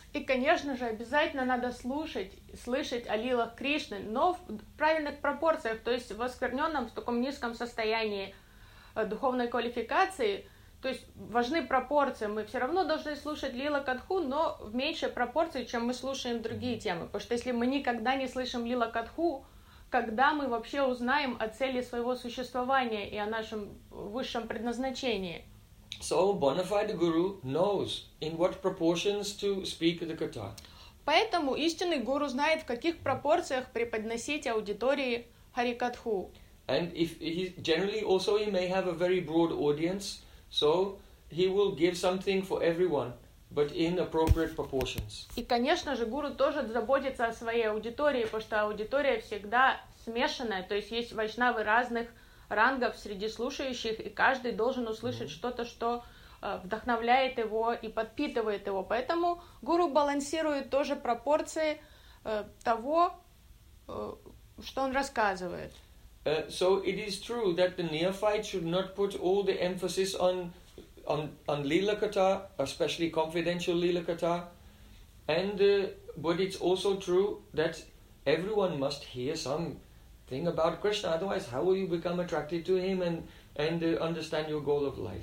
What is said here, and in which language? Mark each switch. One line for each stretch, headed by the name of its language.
Russian: И, конечно же, обязательно надо слышать о лилах Кришны, но в правильных пропорциях, то есть в оскверненном, в таком низком состоянии духовной квалификации, то есть важны пропорции. Мы все равно должны слушать лила Катху, но в меньшей пропорции, чем мы слушаем другие темы. Потому что если мы никогда не слышим лила Катху, когда мы вообще узнаем о цели своего существования и о нашем высшем предназначении?
English: So bona fide guru knows in what proportions to speak the katha.
Russian: Поэтому истинный гуру знает, в каких пропорциях преподносить аудитории харикатху.
English: And if he generally also he may have a very broad audience, so he will give something for everyone, but in appropriate proportions.
Russian: И, конечно же, гуру тоже заботится о своей аудитории, потому что аудитория всегда смешанная, то есть есть вайшнавы разных рангов среди слушающих, и каждый должен услышать что-то, что вдохновляет его и подпитывает его. Поэтому гуру балансирует тоже пропорции того, что он рассказывает.
English: So it is true that the neophyte should not put all the emphasis on lila katha, especially confidential lila katha. And but it's also true that everyone must hear some thing about Krishna, otherwise how will you become attracted to him and understand your goal of life?